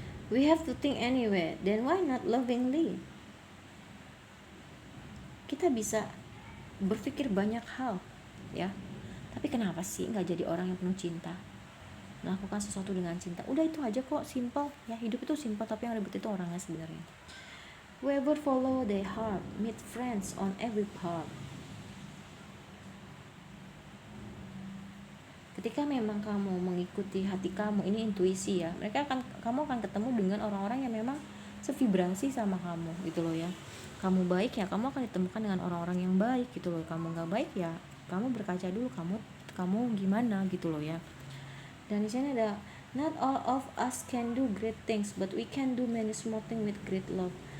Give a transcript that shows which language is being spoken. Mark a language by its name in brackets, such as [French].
[English] We have to think anyway, then why not lovingly? [Indonesian] Kita bisa berpikir banyak hal ya, tapi kenapa sih nggak jadi orang yang penuh cinta, melakukan sesuatu dengan cinta? Udah itu aja kok, simple ya. Hidup itu simple, tapi yang ribet itu orangnya sebenarnya. [English] Whoever follow their heart meet friends on every part. [Indonesian] Ketika memang kamu mengikuti hati kamu, ini intuisi ya, kamu akan ketemu dengan orang-orang yang memang sevibrasi sama kamu gitu loh ya. Kamu baik ya, kamu akan ditemukan dengan orang-orang yang baik gitu loh. Kamu nggak baik ya, kamu berkaca dulu, kamu gimana gitu loh ya. Dan di sini ada, [English] not all of us can do great things, but we can do many small things with great love.